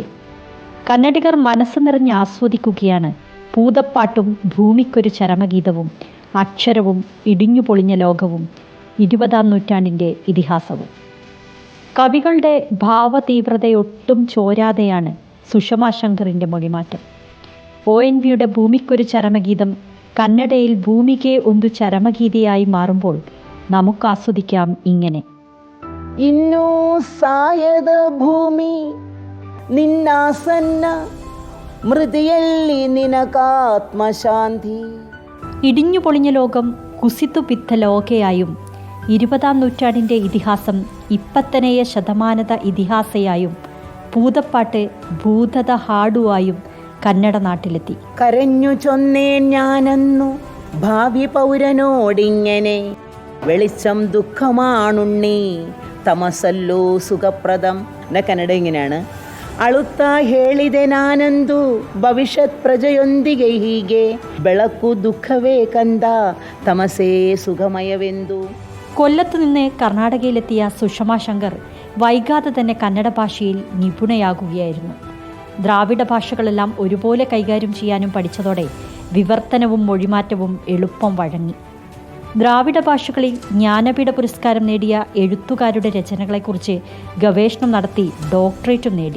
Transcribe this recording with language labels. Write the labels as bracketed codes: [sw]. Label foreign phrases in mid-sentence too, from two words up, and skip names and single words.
[ml] കന്നഡികർ മനസ്സ് നിറഞ്ഞ് ആസ്വദിക്കുകയാണ് പൂതപ്പാട്ടും ഭൂമിക്കൊരു ചരമഗീതവും അക്ഷരവും ഇടിഞ്ഞു പൊളിഞ്ഞ ലോകവും 20-ാം നൂറ്റാണ്ടിൻ്റെ ഇതിഹാസവും. കവികളുടെ ഭാവതീവ്രതയൊട്ടും ചോരാതെയാണ് സുഷമ ശങ്കറിൻ്റെ മൊഴിമാറ്റം. ONVയുടെ ഭൂമിക്കൊരു ചരമഗീതം കന്നഡയിൽ ഭൂമിಗೆ ಒಂದು ചരമഗീതിയായി മാറുമ്പോൾ നമുക്ക് ആസ്വദിക്കാം ഇങ്ങനെ. [kn] ಇನ್ನೂ ಸಾಯದ ಭೂಮಿ ನಿನ್ನಾಸನ್ನ മൃതിಯಲ್ಲಿ നിനക്കാത്മശാന്തി. [ml] ഇടിഞ്ഞു പൊളിഞ്ഞ ലോകം കുസിത്തു പിത്ത ലോകയായും 20-ാം നൂറ്റാണ്ടിൻ്റെ ഇതിഹാസം ഇപ്പത്തനെയ ശതമാനത ഇതിഹാസയായും പൂതപ്പാട്ട് ഭൂതത ഹാടുവായും കന്നഡ നാട്ടിലെത്തി. കരഞ്ഞു ചൊന്നേൻ ഞാനന്നു ഭാവി പൗരനോടിങ്ങനെ, വെളിച്ചം ദുഃഖമാണുണ്ണി തമസല്ലോ സുഖപ്രദം. എൻ്റെ കന്നഡ ഇങ്ങനെയാണ്. [kn] ಅಳುತ್ತ ಹೇಳಿದೆ ನಾನಂದು ಭವಿಷ್ಯತ್ ಪ್ರಜೆಯೊಂದಿಗೆ ಹೀಗೆ, ಬೆಳಕು ದುಃಖವೇ ಕಂದ ತಮಸೇ സുഖമയವೆಂದು. [ml] കൊല്ലത്ത് നിന്ന് കർണാടകയിലെത്തിയ സുഷമ ശങ്കർ വൈകാതെ തന്നെ കന്നഡ ഭാഷയിൽ നിപുണയാകുകയായിരുന്നു. ദ്രാവിഡ ഭാഷകളെല്ലാം ഒരുപോലെ കൈകാര്യം ചെയ്യാനും പഠിച്ചതോടെ വിവർത്തനവും മൊഴിമാറ്റവും എളുപ്പം വഴങ്ങി. ദ്രാവിഡ ഭാഷകളിൽ ജ്ഞാനപീഠ പുരസ്കാരം നേടിയ എഴുത്തുകാരുടെ രചനകളെക്കുറിച്ച് ഗവേഷണം നടത്തി ഡോക്ടറേറ്റും നേടി.